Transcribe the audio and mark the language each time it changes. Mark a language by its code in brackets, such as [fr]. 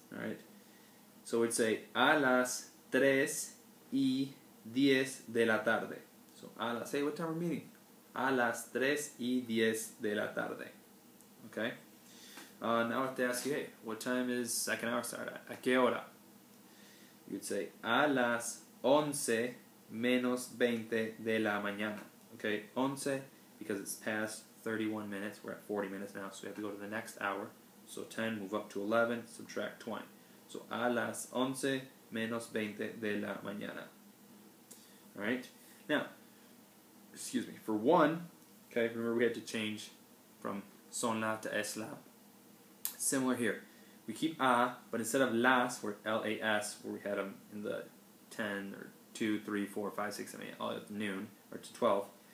[en] All right, so we'd say [es] a las 3:10 de la tarde. [en] So a las, hey, what time we're meeting? [es] A las 3:10 de la tarde. [en] Okay. Now I have to ask you, hey, what time is second hour start at? [es] ¿A qué hora? [en] You'd say [es] a las 11 menos 20 de la mañana. [en] Okay, 11 because it's past 31 minutes. We're at 40 minutes now, so we have to go to the next hour. So 10, move up to 11, subtract 20. [es] So a las 11 menos 20 de la mañana. [en] Alright? Now, excuse me, for 1, okay, remember we had to change from son la to es la. Similar here. We keep a, but instead of las, we're L-A-S, where we had them in the 10 or 2, 3, 4, 5, 6, 7, 8, all at noon, or to 12.